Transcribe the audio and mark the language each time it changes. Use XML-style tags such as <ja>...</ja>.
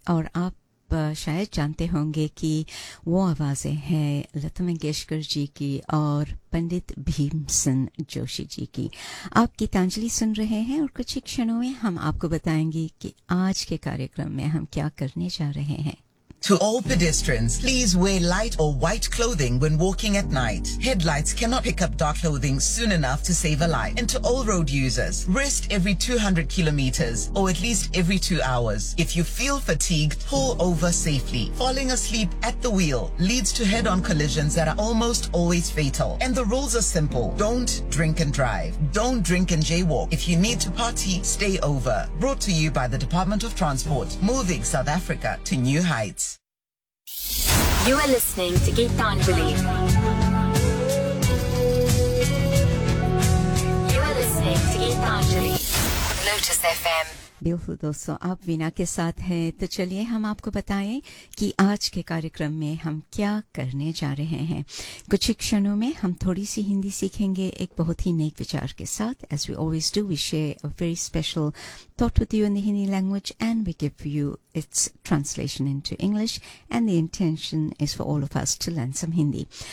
<hi>और आप शायद जानते होंगे कि वो आवाजें हैं लता मंगेशकर जी की और पंडित भीमसेन जोशी जी की। आप गीतांजलि सुन रहे हैं और कुछ ही क्षणों में हम आपको बताएंगे कि आज के कार्यक्रम में हम क्या करने जा रहे हैं।</hi> <en>To all pedestrians, please wear light or white clothing when walking at night. Headlights cannot pick up dark clothing soon enough to save a life. And to all road users, rest every 200 kilometers or at least every 2 hours. If you feel fatigued, pull over safely. Falling asleep at the wheel leads to head-on collisions that are almost always fatal. And the rules are simple. Don't drink and drive. Don't drink and jaywalk. If you need to party, stay over. Brought to you by the Department of Transport. Moving South Africa to new heights. You are listening to Geetanjali. You are listening to Geetanjali. Lotus FM.</en> <hi>बिल्कुल दोस्तों, आप वीना के साथ हैं। तो चलिए हम आपको बताएं कि आज के कार्यक्रम में हम क्या करने जा रहे हैं। कुछ ही क्षणों में हम थोड़ी सी हिंदी सीखेंगे एक बहुत ही नेक विचार के साथ।</hi> <en>As we always do, we share a very special thought with you in the Hindi language and we give you its translation into English and the intention is for all of us to learn some Hindi.</en>